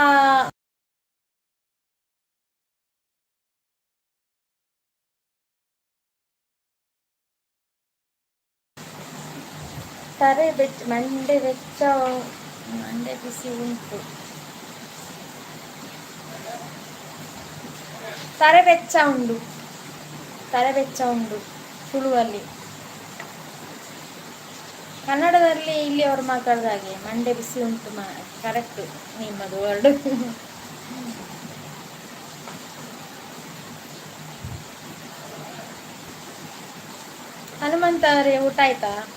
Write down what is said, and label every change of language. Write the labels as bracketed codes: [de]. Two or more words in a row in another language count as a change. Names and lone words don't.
[tcy] ತರೆ ಬೆಚ್ಚ, ಮಂಡೆ ಬೆಚ್ಚ, ಮಂಡೆ ಬಿಸಿ ಉಂಟು, ತರೆ ಬೆಚ್ಚ ಉಂಡು, ತರೆ ಬೆಚ್ಚ ಉಂಡು ತುಳುವಲ್ಲಿ. [kn] ಕನ್ನಡದಲ್ಲಿ ಇಲ್ಲಿ ಅವರು ಮಾತಾಡಿದ ಹಾಗೆ [tcy] ಮಂಡೆ ಬಿಸಿ ಉಂಟು [kn] ಕರೆಕ್ಟ್ ನಿಮ್ಮದು ವರ್ಡ್. ಹನುಮಂತ ಅವರೇ, ಊಟ ಆಯ್ತಾ?